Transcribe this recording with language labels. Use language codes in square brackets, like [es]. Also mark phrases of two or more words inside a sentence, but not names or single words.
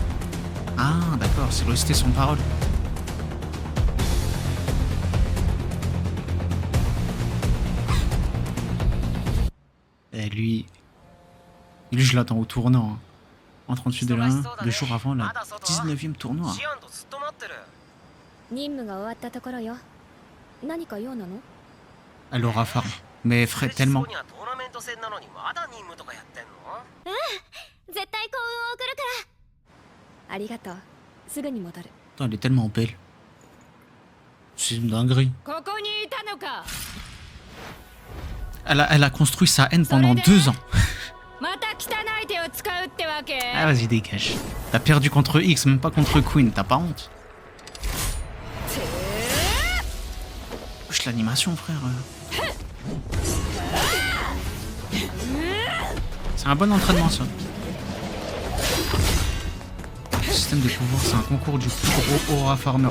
[fr] Ah, d'accord, c'est l'OST sans parole. Et lui, je l'attends au tournant. Hein. En 38 de l'an, 2 jours avant la 19e tournoi. [ja] 任務が終わったところよ。何か用なの？ [fr] Elle [en] aura farm, [fr] mais ferait tellement. [ja] 絶対幸運を送るから。ありがとう。すぐに戻る。 [fr] Attends, elle est tellement belle. C'est une dinguerie. [ja] ここにいたのか。 [fr] Elle a construit sa haine pendant 2 ans. [ja] また汚い手を使うってわけ？ [fr] Ah vas-y, dégage. T'as perdu contre X, même pas contre Queen, t'as pas honte? Wesh, l'animation, frère. C'est un bon entraînement, ça. Le système de pouvoir, c'est un concours du plus gros [en] aura farmer.